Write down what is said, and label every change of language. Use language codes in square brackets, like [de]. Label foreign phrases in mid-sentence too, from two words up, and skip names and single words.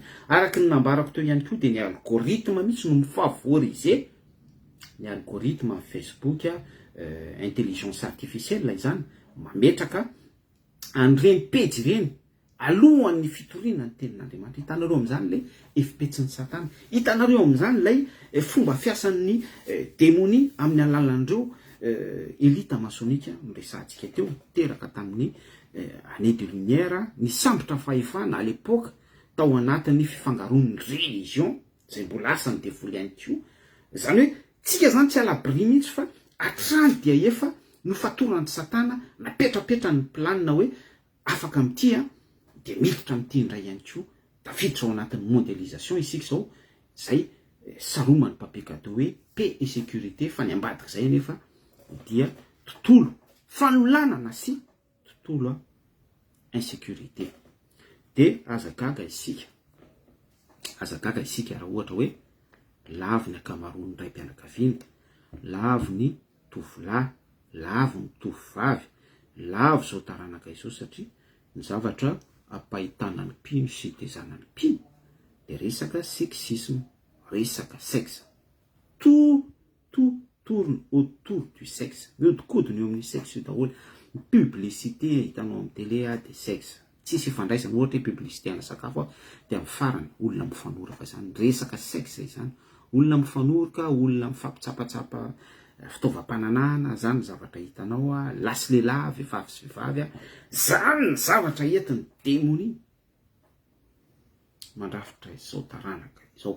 [mg] Araky ny nambarako teo ihany koa de ny algorithme mihitsy no mifavoriser, ny algorithme amin'ny Facebook [fr] intelligence artificielle [mg] izany mametraka an'ireny page ireny alohan'ny fitoriana ny tenin'Andriamanitra. Hitanareo amin'izany le efipetsin'ny Satana, hitanareo amin'izany lay fomba fiasan'ny démonie amin'ny alalan'ireo elita masonika miresantsika teo teraka tamin'ny [fr] année de lumière, [mg] ny sambotra fahefana [fr] à l'époque [mg] tao anatin'ny fifangaroan'ny religion zay mbola asa ny devoly ihany koa. Zany hoe tsika zany tsy alabri mihitsy fa atrany dia efa no fatorany Satana napetrapetra ny planina hoe afaka amin'ity de miditra amin'ity indray ihany koa, tafiditra ao anatin'ny mondialisation isika zao, zay saromany papekado hoe [fr] paix et sécurité [mg] fa ny ambadika zay nefa dia tontolo fanolanana sy tontolo insécurité. De azagaga isika raha ohatra hoe lavo ny akamaroan'ny ray mpianakaviana, lavo ny tovolahy, lavo ny tovovavy, lavo zao taranaka izao, satria ny zavatra ampahitana ny mpino sy tezana ny mpino de resaka sexisme, resaka sexe, [fr] tout tourne autour du sexe, [mg] miodikodiny eo amin'ny sexe io daholo. Publicité hitanao amin'ny télé de sexe, tsisy ifandraisana. Ohatra hoe publicité ana sakafo de amin'ny farany olona mifanora fa zany resaka sexe izany, olona mifanoroka, olona mifampitsapatsapa fitaovam-pananahana, zany zavatra hitanao lasy lehilahy, vehivavy sy vehivavy, zany zavatra entin'ny démonie mandrafitra izao taranaka izao.